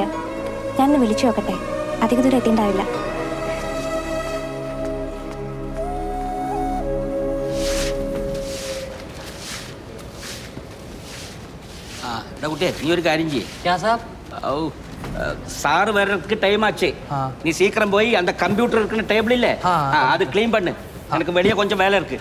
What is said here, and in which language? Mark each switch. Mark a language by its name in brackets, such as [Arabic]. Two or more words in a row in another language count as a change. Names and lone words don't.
[Malayalam] ഞാനൊന്ന് വിളിച്ചു നോക്കട്ടെ. അധികം ദൂരം എത്തിണ്ടാവില്ല. കുട്ടിയെ, നീ ഒരു കാര്യം ചെയ്യേ. [Tamil] சார் வரக்கு டைம் ஆச்சே. நீ சீக்கிரம் போய் அந்த கம்ப்யூட்டர் இருக்கிற டேபிள் இல்ல அது க்ளீன் பண்ணு. எனக்கு வெளியே கொஞ்சம் வேலை இருக்கு.